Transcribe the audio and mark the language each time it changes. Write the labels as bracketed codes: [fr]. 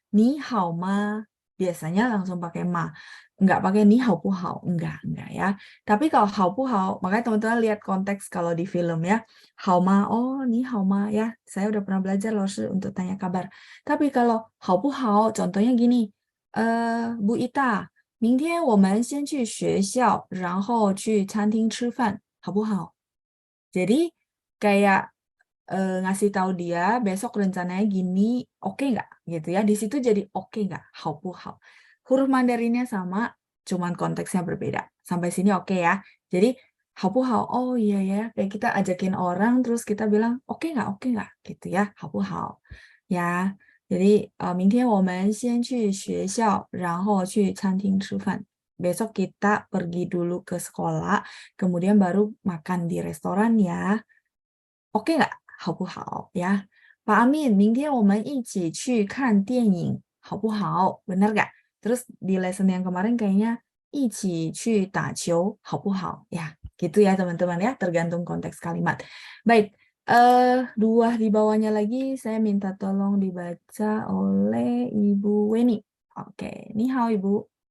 [zh] Ni hao ma. [id] Biasanya langsung pakai ma. Enggak pakai [zh] ni hao pu hao. [id] Enggak ya. Tapi kalau [zh] hao pu hao, [id] makanya teman-teman lihat konteks kalau di film ya. [zh] Hao ma, oh ni hao ma ya. [id] Saya udah pernah belajar loh untuk tanya kabar. Tapi kalau [zh] hao pu hao, [id] contohnya gini. [zh] Bu Ita, 明天我们先去学校，然后去餐厅吃饭，好不好？ [id] Jadi kayak ngasih tahu dia besok rencananya gini, oke nggak gitu ya? Di situ jadi oke nggak? [zh] Hao pu hao. [id] Huruf Mandarinnya sama, cuman konteksnya berbeda. Sampai sini oke ya. Jadi [zh] hao pu hao, [id] oh iya ya, kayak kita ajakin orang terus kita bilang oke nggak gitu ya, hao pu hao. [zh] Ya, jadi 明天我们先去学校，然后去餐厅吃饭。 [id] Besok kita pergi dulu ke sekolah, kemudian baru makan di restoran ya. Oke nggak? [zh] Hao bu hao ya. Pak Amin, 明天我们一起去看电影，好不好？ [id] Benar nggak? Terus di lesson yang kemarin kayaknya [zh] 一起去打球，好不好？ [id] Ya, gitu ya teman-teman ya, tergantung konteks kalimat. Baik, 2 di bawahnya lagi saya minta tolong dibaca oleh Ibu Weni. Oke, [zh] ni hao [id] Ibu.